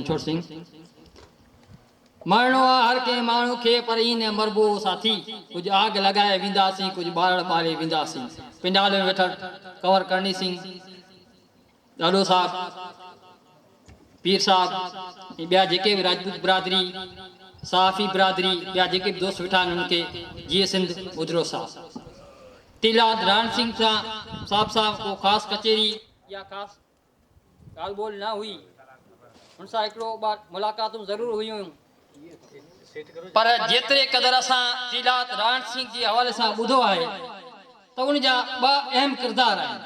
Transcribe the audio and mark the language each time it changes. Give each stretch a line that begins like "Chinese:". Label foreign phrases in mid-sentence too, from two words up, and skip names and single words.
Sindhi: रणछोड़ सिंह। मरणो हर के माण्हू खे पर इन मरबो साथी, कुछ आग लगाए विंदासीं, कुछ बार बारे विंदासीं। पिंडाल में वेठल कंवर करणी सिंह, ॾाढो साहब, पीर साहब, ॿिया जेके भी राजपूत बिरादरी, साफ़ी बिरादरी, ॿिया जेके भी दोस्त वेठा आहिनि उनखे जीअं सिंध मुजरो साहब, टीलाद राण सिंह साहब को ख़ास कचेरी या ख़ास ॻाल्हि ॿोल न हुई, उन सां हिकिड़ो बार मुलाक़ातूं ज़रूर हुयूं, पर जेतिरे क़दर असां टीलाद राण सिंह जे हवाले सां ॿुधो आहे त उन जा ॿ अहम किरदार आहिनि।